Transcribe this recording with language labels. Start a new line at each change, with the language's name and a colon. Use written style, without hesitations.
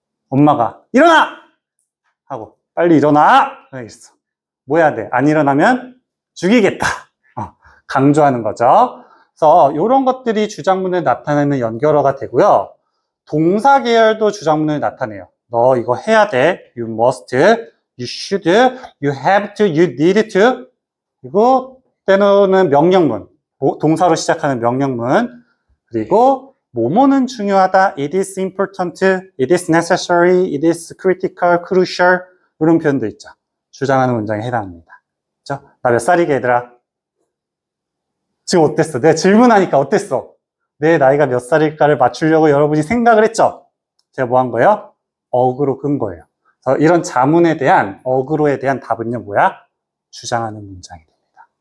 Korean: 엄마가 일어나! 하고 빨리 일어나! 그랬어. 뭐 해야 돼? 안 일어나면 죽이겠다. 강조하는 거죠. 그래서 이런 것들이 주장문을 나타내는 연결어가 되고요. 동사 계열도 주장문을 나타내요. 너 이거 해야 돼.
English: You must, you should, you have to, you need to.
Korean: 그리고 때로는 명령문, 동사로 시작하는 명령문. 그리고 뭐뭐는 중요하다.
English: It is important, it is necessary, it is critical, crucial.
Korean: 이런 표현도 있죠. 주장하는 문장에 해당합니다. 그렇죠? 나 몇 살이게 얘들아? 지금 어땠어? 내가 질문하니까 어땠어? 내 나이가 몇 살일까를 맞추려고 여러분이 생각을 했죠? 제가 뭐 한 거예요? 어그로 끈 거예요. 그래서 이런 자문에 대한, 어그로에 대한 답은요, 뭐야? 주장하는 문장이 됩니다.